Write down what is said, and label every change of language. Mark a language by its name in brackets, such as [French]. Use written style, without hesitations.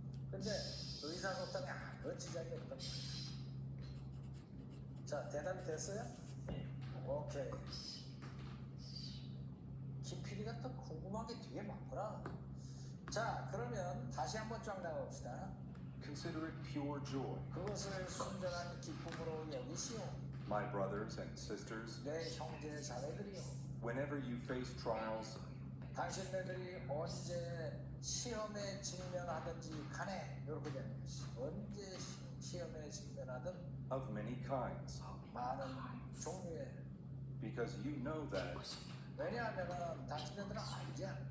[Korean] 근데 의사소통이 아무 지장이 없단 말이야. 자 대답이 됐어요? 오케이. 김 PD가 또 궁금한 게 되게 많구나. 자 그러면 다시 한번 쫙 나가봅시다. [English] Consider it pure joy, [Korean] 그것을 순전한 기쁨으로 여기시오. [English] my brothers and sisters, [Korean] 내 형제 자매들이요. [English] whenever you face trials [Korean] 당신네들이 언제 시험에 직면하든지 간에 이렇게 되는 것이 언제 시험에 직면하든 [English] of many kinds, [Korean] 많은 종류의 [English] because you know that [Korean] 왜냐하면 당신네들은 알지 않아.